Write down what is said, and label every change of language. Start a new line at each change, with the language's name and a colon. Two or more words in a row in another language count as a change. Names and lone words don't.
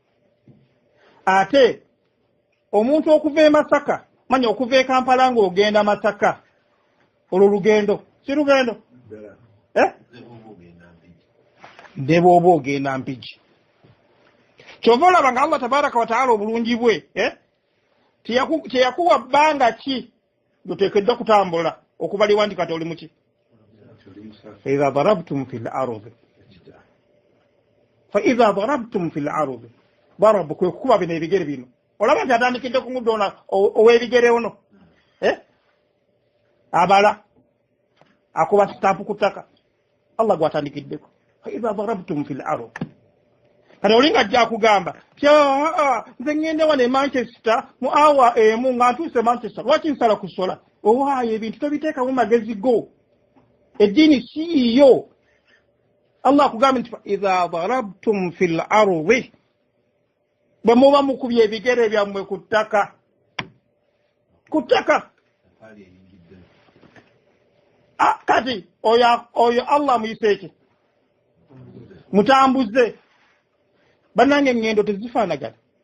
Ganda: ate omuntu okuva e Masaka manya okuva e Kampala ng'ogenda Masaka olwo lugendo si lugendo ne bw'oba ogenda Mpigi kyova olaba nga Allah
Arabic: تبارك وتعالى
Ganda: obulungi bwe teyakuwa bbanga ki lyoteekeddwa kutambula okubaliwa nti kati oli muki
Arabic: فإذا ضربتم في الأرض ضرب
Ganda: kuba bino ebigere bino olaba nti atandikidde ku muddo ow'ebigere ono abala akuba stampu ku ttaka Allah gwatandikiddeko
Arabic: فإذا ضربتم في الأرض
Ganda: kati olinga ajja akugamba nze ngende wano e Manchester mu awa emu nga ntuuse Manchester lwaki nsala kusola owaayo ebintu tobiteekamu magezi go eddiini siiyo Allah akugamba nti
Arabic: إذا ضربتم في الأرض
Ganda: bwe muba mukubye ebigere byammwe ku ttaka kati oyo Allah muyiseeki mutambuze bannange engendo tezifaanagana